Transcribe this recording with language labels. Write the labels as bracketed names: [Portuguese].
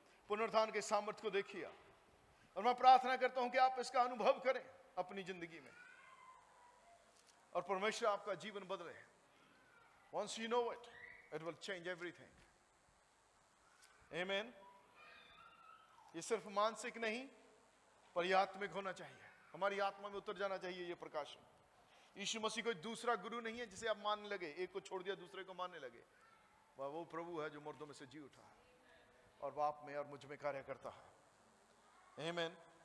[Hindi] पुनरुत्थान के सामर्थ्य को देखिए। और मैं प्रार्थना करता हूं कि आप इसका अनुभव करें अपनी जिंदगी में और परमेश्वर आपका जीवन बदले। [English] Once you know it, it will change everything. Amen. [Hindi] ये सिर्फ मानसिक नहीं पर यह आत्मिक होना चाहिए। हमारी आत्मा में उतर जाना चाहिए ये प्रकाश। यीशु मसीह कोई दूसरा गुरु नहीं है जिसे आप मानने लगे, एक को छोड़ दिया दूसरे को मानने लगे। वह वो प्रभु है जो मुर्दों में से जी उठा है और वह आप में और मुझ में कार्य करता है। आमीन।